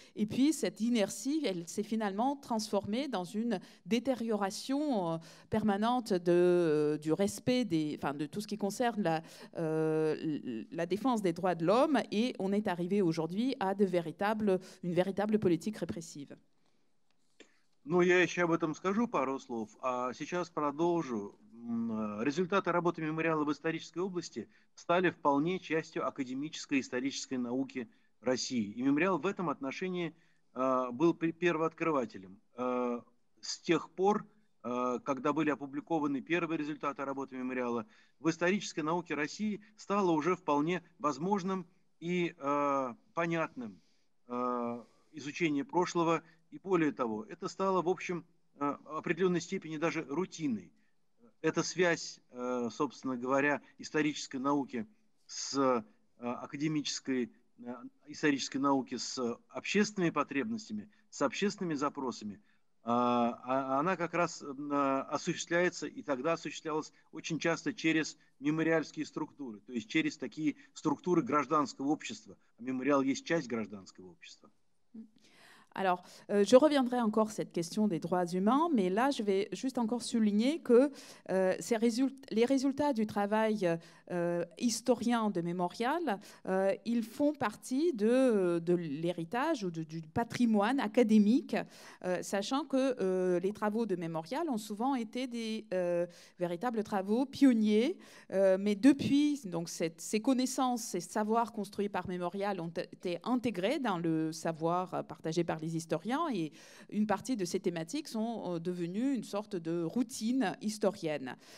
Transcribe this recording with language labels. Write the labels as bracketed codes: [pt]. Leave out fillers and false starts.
[fr] Et puis cette inertie, elle s'est finalement transformée dans une détérioration permanente du respect de tout ce qui concerne la défense des droits de l'homme. Et on est arrivé aujourd'hui à une véritable politique répressive. [ru] Ну, я еще об этом скажу пару слов, а сейчас продолжу. Результаты работы мемориала в исторической области стали вполне частью академической исторической науки России. И мемориал в этом отношении был первооткрывателем. С тех пор, когда были опубликованы первые результаты работы мемориала, в исторической науке России стало уже вполне возможным и понятным изучение прошлого, и более того, это стало, в общем, в определенной степени даже рутиной. Эта связь, собственно говоря, исторической науки с академической исторической науки с общественными потребностями, с общественными запросами, она как раз осуществляется и тогда осуществлялась очень часто через мемориальские структуры, то есть через такие структуры гражданского общества. А мемориал есть часть гражданского общества. [fr] Alors, je reviendrai encore à cette question des droits humains, mais là, je vais juste encore souligner que les résultats du travail historien de Mémorial, ils font partie de l'héritage ou du patrimoine académique, sachant que les travaux de Mémorial ont souvent été des véritables travaux pionniers, mais depuis, donc ces connaissances, ces savoirs construits par Mémorial ont été intégrés dans le savoir partagé par les historiens, et une partie de ces thématiques sont devenues une sorte de routine historienne.